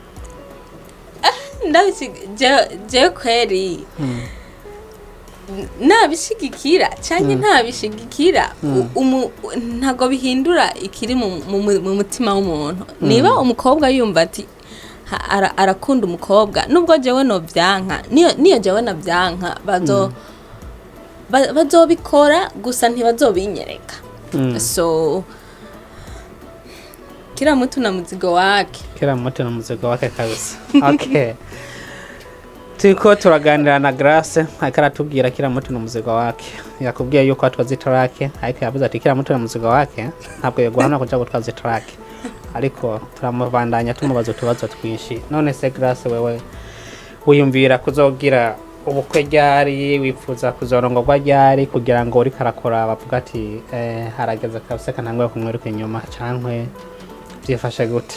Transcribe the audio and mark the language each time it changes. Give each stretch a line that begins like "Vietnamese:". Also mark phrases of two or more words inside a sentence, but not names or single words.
Rundi: je kweri nabishigikira cyane ntabishigikira ntago bihindura ikiri mu mutima w'umuntu niba umukobwa yumva ati arakunda umukobwa nubwo jewe no byanka niyo jewe na byanka bazobikora gusa ntibazobinyereka so
Swahili: kila mtu na mzigo wake
Rundi: kabisa okay turiko turaganira na Grace ariko aratubwira
Swahili: kila mtu na muzigo wake.
Rundi: Yakubwiye yuko atwaza itrake ariko yavuze ati
Swahili: kila mtu na muzigo wake
Rundi: ntabwo yoguhana kuja gutwaza itrake. Ariko turamubandanya tumubaza utubazo twinshi. None se Grace wewe wiyumvira kuzogira ubukwe ryari, wifuza kuzorongorwa ryari kugira ngo uri karakora bavuga ati harageze kabisa kanangwe kumwiruka inyuma cankwe byifashe gute?